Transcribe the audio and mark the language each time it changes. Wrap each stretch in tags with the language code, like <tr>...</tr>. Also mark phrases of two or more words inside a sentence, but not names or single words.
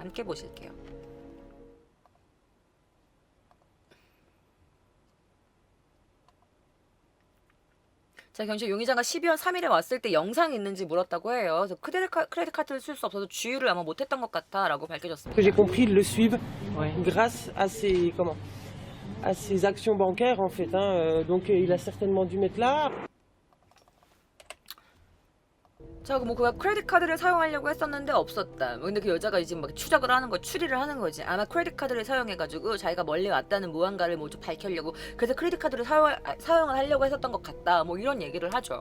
<ko>함께 보실게요. 자, 경찰 용의자가 12월 3일에 왔을 때 영상이 있는지 물었다고 해요. 그래서 크레딧 카드를 쓸 수 없어서 주유를 아마 못했던 것 같다라고 밝혀졌습니다.</ko> <fr>J'ai compris, ils le suivent Ouais. grâce à ses actions bancaires en fait. Donc il a certainement dû mettre là.</fr> <ko>자, 뭐 그가 크레딧 카드를 사용하려고 했었는데 없었다. 근데 그 여자가 이제 막 추적을 하는 거, 추리를 하는 거지. 아마 크레딧 카드를 사용해가지고 자기가 멀리 왔다는 무언가를 뭐 좀 밝히려고. 그래서 크레딧 카드를 사용을 하려고 했었던 것 같다. 뭐 이런 얘기를 하죠.</ko>